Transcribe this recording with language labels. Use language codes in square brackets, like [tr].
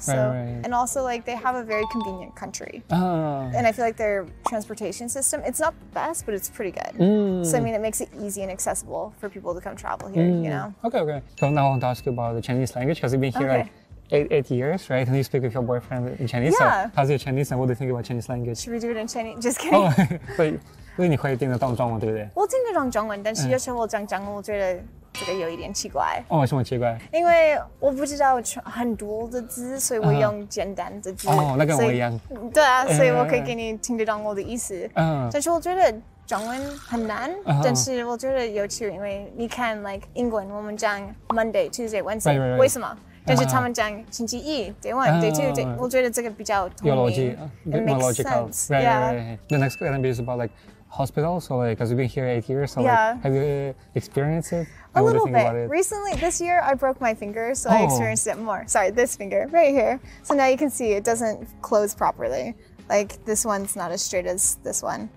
[en] So, and also like they have a very convenient country, and I feel like their transportation system, it's not the best, but it's pretty good. So I mean, it makes it easy and accessible for people to come travel here. You know? Okay. So now I want to ask you about the Chinese language because you've been here like 8 years, right? And you speak with your boyfriend in Chinese. Yeah. So how's your Chinese and what do you think about Chinese language? Should we do it in Chinese? Just kidding. [zh] 所以你会听得懂中文，对不对？我听得懂中文，但是有时候我讲中文，我觉得这个有一点奇怪。为什么奇怪？因为我不知道很多的字，所以我用简单的字。那跟我一样。对啊，所以我可以给你听得懂我的意思。但是我觉得中文很难，但是我觉得有趣，因为你看 like 英文我们讲 [en] Monday, Tuesday, Wednesday， [zh] 为什么？但是他们讲星期一 [en] day 1, day 2, [zh] 我觉得这个比较有逻辑 [en] ，it makes sense. Right. The next question is about like hospitals, so like, because you've been here 8 years, so like, have you experienced it? A little bit. Recently, this year, I broke my finger, so I experienced it more. Sorry, this finger right here. So now you can see it doesn't close properly. Like this one's not as straight as this one.